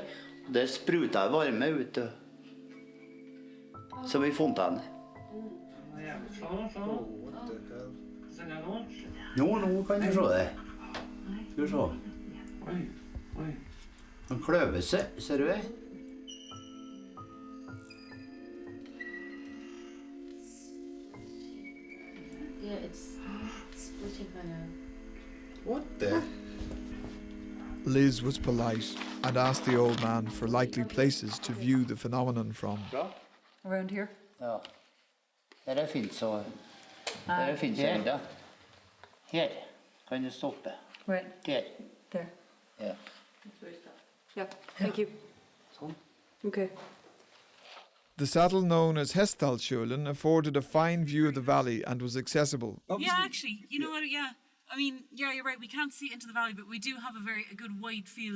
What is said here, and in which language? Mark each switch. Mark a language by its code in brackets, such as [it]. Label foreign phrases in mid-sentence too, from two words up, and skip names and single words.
[no] Og der sprutet varme ut, som i fontene. Nå kan du se det. Skal du se. Han kløver seg, ser du det? [en] Yeah, it's splitting kind of. What the? Liz was polite and asked the old man for likely places to view the phenomenon from. Around here? [no] Ja. Der finnes så. Der finnes enda. Her kan du stoppe. [en] Right. [no] Der. [en] There. [no] Ja. [en] Yeah, thank you. Okay. The saddle known as Hestdalskjølen afforded a fine view of the valley and was accessible. Yeah, actually, you know what, yeah. I mean, yeah, you're right, we can't see into the valley, but we do have a good wide field.